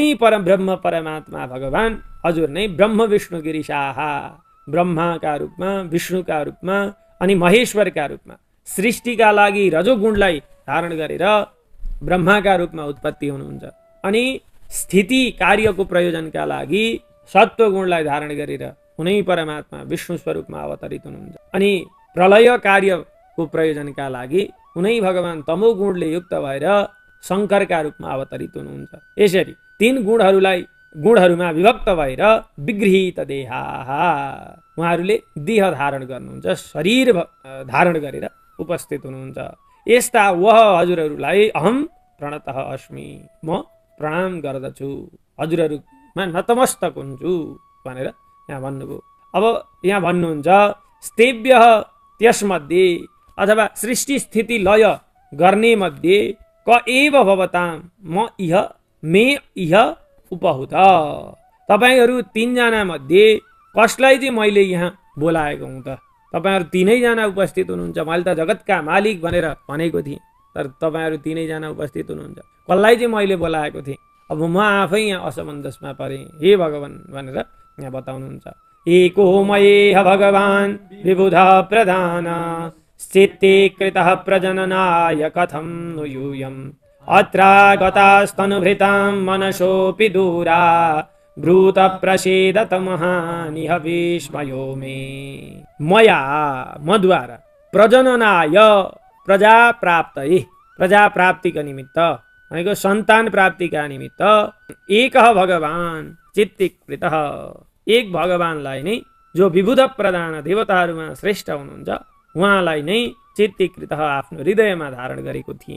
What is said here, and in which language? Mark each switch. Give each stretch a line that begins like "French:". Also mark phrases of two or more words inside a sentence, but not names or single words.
Nepali: परब्रह्म परमात्मा भगवान हजुर नै ब्रह्म विष्णु गिरिशाह ब्रह्माका रूपमा विष्णुका रूपमा अनि महेश्वरका रूपमा सृष्टिका लागि रजोगुणलाई धारण गरेर ब्रह्माका रूपमा उत्पत्ति हुनुहुन्छ अनि स्थिति कार्यको प्रयोजनका लागि सत्व गुणलाई धारण गरेर कुनै परमात्मा विष्णु स्वरूपमा अवतरित हुनुहुन्छ अनि प्रलय कार्यको प्रयोजनका लागि कुनै भगवान तमो गुणले युक्त भएर शङ्करका रूपमा अवतरित हुनुहुन्छ। यसरी तीन गुणहरूमा विभक्त भएर
Sanskrit: विगृहीत देहाः
Nepali: उहाँहरूले देह धारण गर्नुहुन्छ, शरीर धारण गरेर उपस्थित हुनुहुन्छ। यस्ता वह हजुरहरूलाई
Sanskrit: अहम प्रणतः अस्मि
Nepali: म प्रणाम गर्दछु, हजुरहरूमा नतमस्तक हुन्छु भनेर यहाँ भन्नुभयो। अब यहाँ भन्नुहुन्छ स्तेभ्यः त्यसमध्ये अथवा सृष्टि स्थिति लय गर्ने मध्ये
Sanskrit: क एव भवतां म इह मे इह उपहुत।
Nepali: तपाईहरू तीनजना मध्ये कसलाई चाहिँ मैले यहाँ बोलाएको हुँ त? तपाईहरू तीनैजना उपस्थित हुनुहुन्छ। मैले त जगतका मालिक भनेर भनेको थिएँ, तर तपाईहरू तीनैजना उपस्थित हुनुहुन्छ। कसलाई चाहिँ मैले बोलाएको थिएँ? अब म आफै यहाँ असमञ्जसमा परेँ हे भगवान भनेर यहाँ बताउनुहुन्छ।
Sanskrit: एको मयेह भगवान विबुध प्रधान स्थिते कृतः प्रजननाय कथं नु यूयम् अत्रागतास्तनुभृतां मनसोऽपि दूरा भ्रूत प्रसीदत महानिह विस्मयो मे।
Nepali: मया मद्वारा प्रजननाय प्रजा प्राप्तिका निमित्त भनेको सन्तान प्राप्तिका निमित्त एकः भगवान चित्तीकृतः एक भगवानलाई नै जो विबुध प्रधान देवताहरूमा श्रेष्ठ हुनुहुन्छ उहाँलाई नै चित्तीकृतः आफ्नो हृदयमा धारण गरेको थिएँ।